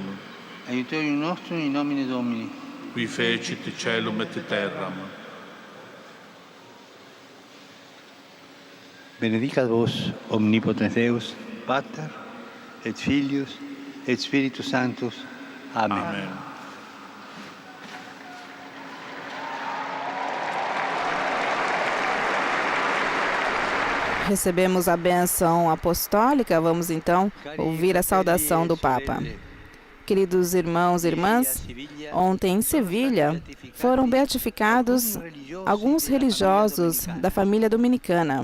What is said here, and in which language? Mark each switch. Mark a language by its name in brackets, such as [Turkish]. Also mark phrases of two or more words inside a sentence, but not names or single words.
[Latin] Aiutorium nostrum in nomine Domini. Qui fecit caelum et terram. Benedicat vos, omnipotens Deus, Pater, et Filius, et Spiritus Sanctus. Amen. Amen. [Portuguese] Recebemos a bênção apostólica, vamos então ouvir a saudação do Papa. Queridos irmãos e irmãs, ontem em Sevilha foram beatificados alguns religiosos da família dominicana.